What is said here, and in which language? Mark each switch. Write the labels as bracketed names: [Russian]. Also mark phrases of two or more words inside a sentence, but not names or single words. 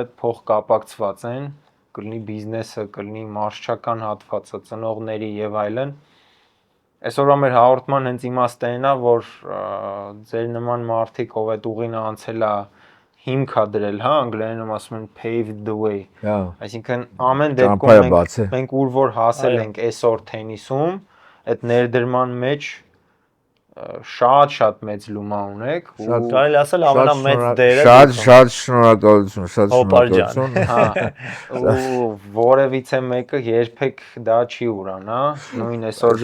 [Armenian] հետ փոխ կապակցված են, կլինի բիզնեսը, կլինի մարզչական հատվածը, ծնողների եւ այլն։ Այսօրվա մեր հաղորդման հենց իմաստն է, որ ձեր նման մարդիկ, ով այդ ուղին անցել է, հիմք է դրել, հա, անգլերենում ասում են [English] paved the way։ [Armenian] Այսինքն ամեն դեպքում մենք ուր որ հասել ենք այսօր թենիսում, այդ ներդրման մեջ շատ մեծ լումա ունեք ու կարելի ասել ամենամեծ դերը շատ շնորհակալություն, հա, ու որևիցե մեկը երբեք դա չի ուրանա, նույն այսօր